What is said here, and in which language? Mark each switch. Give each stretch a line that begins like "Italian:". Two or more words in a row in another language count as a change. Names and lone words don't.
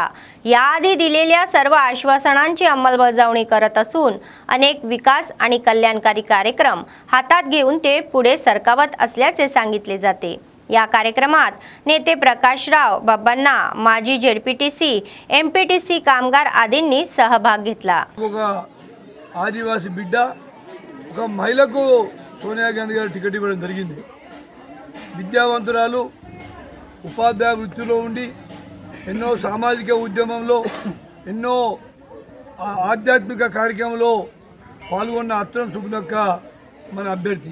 Marathi: याआधी दिलेल्या सर्व आश्वासनांची अंमलबजावणी करत असून अनेक विकास आणि कल्याणकारी कार्यक्रम हातात घेऊन ते पुढे सरकावत असल्याचे सांगितले जाते। या कार्यक्रमात नेते प्रकाशराव बब्बन्ना, माजी जेडपीटीसी, एमपीटीसी कामगार आदींनी सहभाग घेतला।
Telugu: ఆదివాసి బిడ్డ ఒక మహిళకు సోనియా గాంధీ గారు టికెట్ ఇవ్వడం జరిగింది। విద్యావంతురాలు, ఉపాధ్యాయ వృత్తిలో ఉండి ఎన్నో సామాజిక ఉద్యమంలో ఎన్నో ఆధ్యాత్మిక కార్యక్రమంలో పాల్గొన్న అత్రం సుగుణక్క మన అభ్యర్థి।